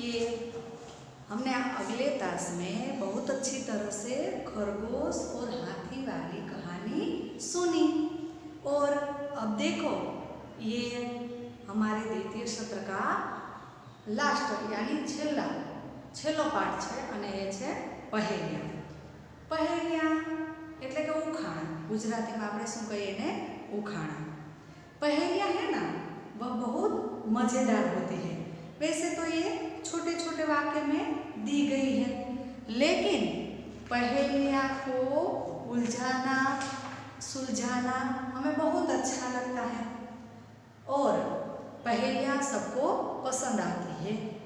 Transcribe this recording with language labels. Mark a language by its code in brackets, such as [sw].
[hi] ये हमने अगले तास में बहुत अच्छी तरह से खरगोश और हाथी वाली कहानी सुनी और अब देखो ये हमारे द्वितीय सत्र का लास्ट यानी छेल्लो पाठ है [gu] અને એ છે [hi] पहेलिया [gu] એટલે કે ઉખાણા। [hi] गुजराती में [gu] આપણે શું કહીએ ને ઉખાણા। [hi] पहेलिया है ना वह बहुत मज़ेदार होती है। वैसे तो ये छोटे छोटे वाक्य में दी गई है, लेकिन पहेलिया को उलझाना सुलझाना हमें बहुत अच्छा लगता है और पहेलियाँ सबको पसंद आती है।